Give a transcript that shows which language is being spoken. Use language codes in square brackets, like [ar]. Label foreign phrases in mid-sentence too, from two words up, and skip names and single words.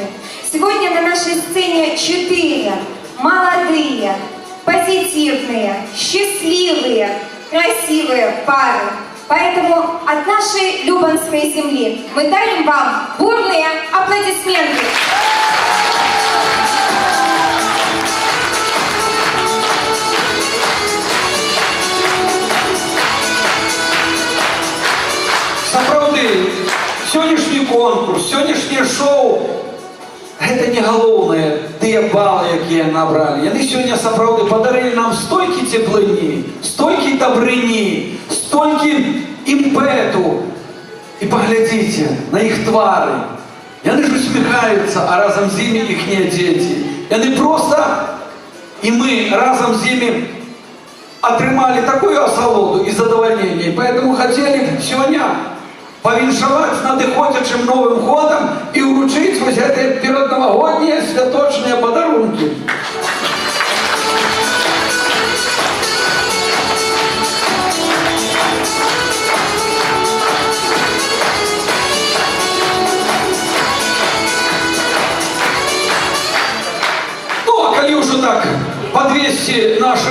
[ru] Сегодня на нашей сцене 4 молодые, позитивные, счастливые, красивые пары. Поэтому от нашей Любанской земли мы дарим вам бурные аплодисменты. [be] Сапраўды, сённяшні конкурс, сённяшняе шоу гэта не галоўнае тыя балы, якія набралі. Яны сёння сапраўды падарылі нам столькі цеплыні, столькі дабрыні, столькі імпэту. І паглядзіце на іх твары. Яны ж усміхаюцца, а разам з імі іхнія дзеці. Яны проста, і мы разам з імі атрымалі такую асалоду і задавальненне. [ru] Поэтому хотели сегодня [be] повіншаваць з надыходзячым Новым годам і ўручыць вось гэтыя пераднавагоднія святочныя падарункі. Ну, а калі ўжо так подвесці наши